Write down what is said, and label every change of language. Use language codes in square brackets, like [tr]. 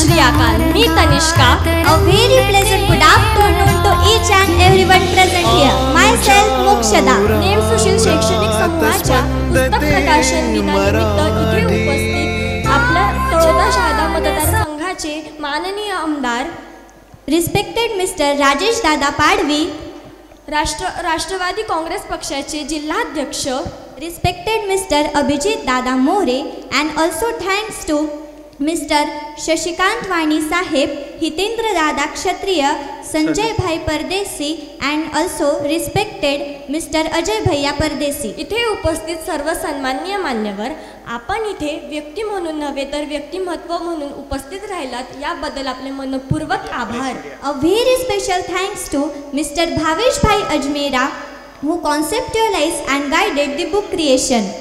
[en] very pleasant good afternoon to each and everyone present here. Myself Mokshada. [mr] Name Sushil शैक्षणिक समूहाच्या पुस्तक प्रकाशन दिनानिमित्त इथे उपस्थित आपल्या तळोदा शहादा मतदारसंघाचे माननीय आमदार [en] Respected Mr. Rajesh Dada Padvi. [mr] Rashtrawadi Congress पक्षाचे जिल्हाध्यक्ष [en] Respected Mr. Abhijit Dada More, and also thanks to Mr. Shashikant Vani Sahib, Hitendra Dada Kshatriya, Sanjay Bhai Pardesi, and also respected Mr. Ajay Bhaiya Pardesi. [mr] इथे उपस्थित सर्व सन्माननीय मान्यवर, आपण इथे व्यक्ती म्हणून नव्हे तर व्यक्तिमत्व म्हणून उपस्थित राहिलात याबद्दल आपले मनपूर्वक आभार. [en] A very special thanks to Mr. Bhavesh Bhai Ajmera, who conceptualized and guided the book creation.